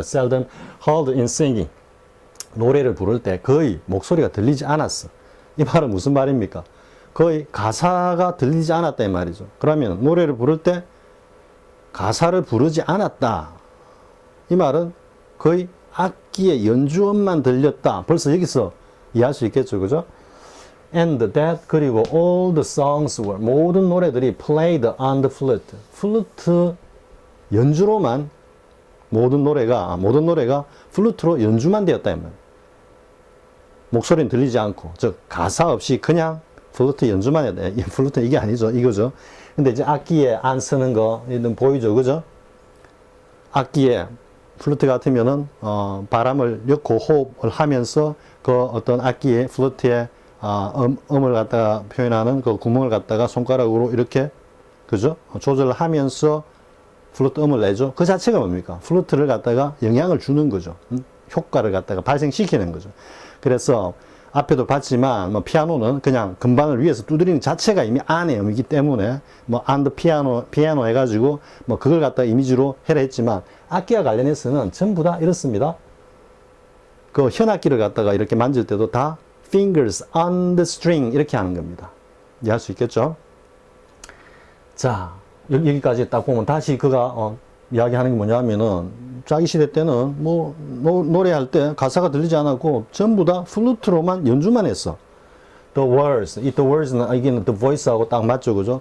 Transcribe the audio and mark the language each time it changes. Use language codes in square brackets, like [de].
[en] seldom heard in singing [ko] 노래를 부를 때 거의 목소리가 들리지 않았어. 이 말은 무슨 말입니까? 거의 가사가 들리지 않았다 이 말이죠. 그러면 노래를 부를 때 가사를 부르지 않았다. 이 말은 거의 악기의 연주음만 들렸다. 벌써 여기서 이해할 수 있겠죠. 그죠? [en] And that [ko] 그리고 [en] all the songs were [ko] 모든 노래들이 [en] played on the flute. [ko] 플루트 연주로만 모든 노래가 플루트로 연주만 되었다. 이 말. 목소리는 들리지 않고 즉 가사 없이 그냥 플루트 연주만 해야 돼. 플루트 이게 아니죠. 이거죠. 근데 이제 악기에 안 쓰는 거, 이런 보이죠. 그죠? 악기에, 플루트 같으면은, 바람을 넣고 호흡을 하면서 그 어떤 악기에, 플루트에, 음을 갖다가 표현하는 그 구멍을 갖다가 손가락으로 이렇게, 그죠? 조절을 하면서 플루트 음을 내죠. 그 자체가 뭡니까? 플루트를 갖다가 영향을 주는 거죠. 효과를 갖다가 발생시키는 거죠. 그래서, 앞에도 봤지만 뭐 피아노는 그냥 금방을 위에서 두드리는 자체가 이미 안의 음이기 때문에 뭐 and 피아노 해가지고 뭐 그걸 갖다 이미지로 해라 했지만 악기와 관련해서는 전부 다 이렇습니다. 그 현악기를 갖다가 이렇게 만질 때도 다 [en] fingers on the string [ko] 이렇게 하는 겁니다. 이해할 수 있겠죠? 자, 여기까지 딱 보면 다시 그가 이야기하는 게 뭐냐면은 자기 시대 때는 뭐 노래할 때 가사가 들리지 않았고 전부 다 플루트로만 연주만 했어. [en] The words, [ko] 이 the words는 이게는 the voice하고 딱 맞죠, 그죠?